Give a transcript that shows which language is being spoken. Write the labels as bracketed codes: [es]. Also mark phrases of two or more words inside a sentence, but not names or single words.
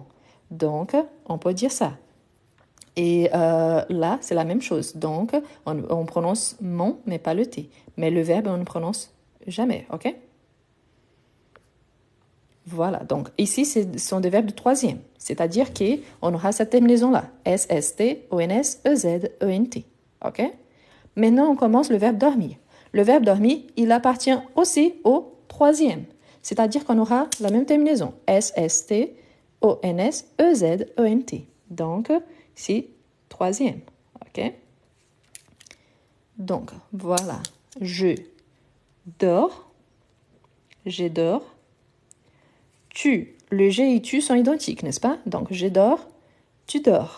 [fr] Donc, on peut dire ça. Et là, c'est la même chose. Donc, on prononce ment, mais pas le T. Mais le verbe, on ne prononce jamais, ok? Voilà, donc ici, ce sont des verbes de troisième. C'est-à-dire qu'on aura cette terminaison-là. S, S, T, O, N, S, E, Z, E, N, T. OK? Maintenant, on commence le verbe dormir. Le verbe dormir, il appartient aussi au troisième. C'est-à-dire qu'on aura la même terminaison. S, S, T, O, N, S, E, Z, E, N, T. Donc, ici, troisième. OK? Donc, voilà. Je dors. Je dors. Tu, le G et tu sont identiques, n'est-ce pas? Donc, je dors, tu dors.